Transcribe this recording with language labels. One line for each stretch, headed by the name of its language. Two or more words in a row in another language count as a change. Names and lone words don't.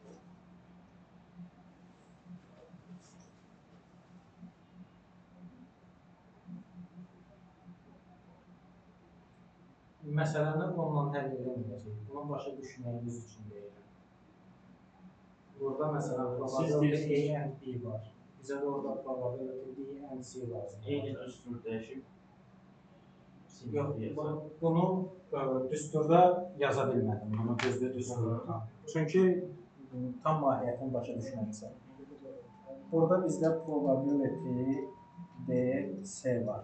Azerbaijani: Məsələni onunla həll edəməyəcək. Bunu başa düşməyiniz üçün deyirəm. Burada məsələn
English: probability A and B
Azerbaijani: var. Bizə də orada
English: probability B and C
Azerbaijani: lazım. Eyni düstur dəyişib. Yox, bunu düsturda yaza bilmədim bunu düzdür düsturda. Çünki tam mahiyyətini başa düşməlisən. Burada bizdə
English: probability D-C
Azerbaijani: var.